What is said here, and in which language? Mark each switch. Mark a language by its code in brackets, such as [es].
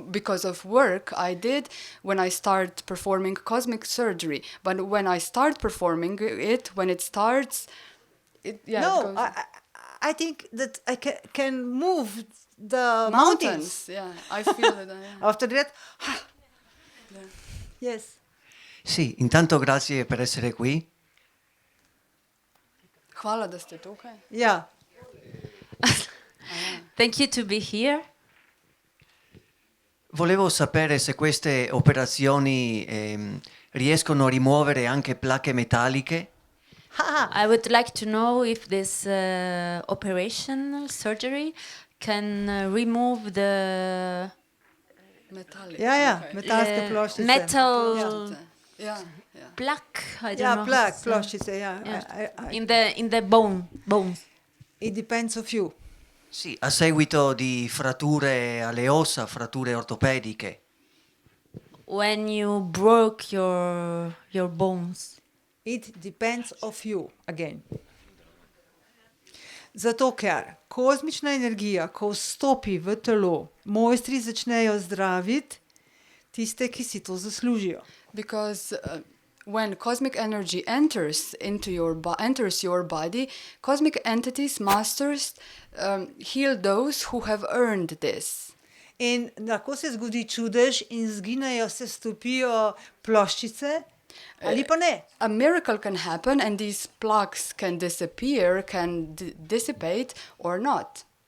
[en] because of work I did when I start performing cosmic surgery. But when I start performing it, when it starts, it it No, goes I think that I can move the mountains. Yeah, I feel it. Yeah. After that, yes. [it] Sì, intanto grazie per essere qui. [sl] Hvala, da ste tukaj. Ja. [en] thank you to be here. [it] Volevo sapere se queste operazioni riescono a rimuovere anche placche metalliche. [en] I would like to know if this operation surgery can remove the Metallic. [sl] Ja, [en] Okay. [sl] metalske ploščice. [en] metal Yeah, yeah. plaque. I don't [sl] Ja, [en] know. [sl] plak, [en] how to say. [sl] ploščice, ja. [en] Yeah. In the bones. It depends of you. [it] Sì, a seguito di fratture alle ossa, fratture ortopediche. [en] When you broke your bones. It depends of you, again. [sl] Zato, ker kozmična energija, ko vstopi v telo, mojstri začnejo zdraviti tiste, ki si to zaslužijo. [en] Because when cosmic energy enters into enters your body, cosmic entities, masters, heal those who have earned this. [sl] In lahko se zgodi čudež in zginejo, se stopijo ploščice, ali pa ne. [en] A miracle can happen and these plaques can disappear, can dissipate or not.